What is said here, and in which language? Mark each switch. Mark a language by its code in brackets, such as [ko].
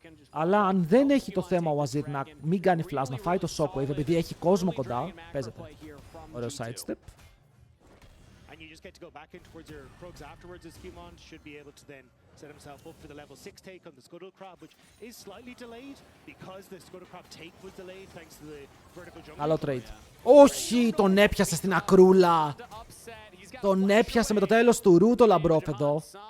[el] Αλλά αν δεν έχει το θέμα ο Azir να μην κάνει flash, να φάει το shockwave επειδή έχει κόσμο κοντά, παίζεται. Ωραίο sidestep. [en] you just get to go back in towards your Krugs afterwards. As Skirmishes should be able to then set himself up for the level 6 take on the Scuttle Crab, which is slightly delayed because the Scuttle Crab take was delayed thanks to the vertical jump. [el] Καλό trade. Όχι, τον έπιασε στην ακρούλα. Τον έπιασε με το τέλος του ρου το Λαμπρόφ εδώ.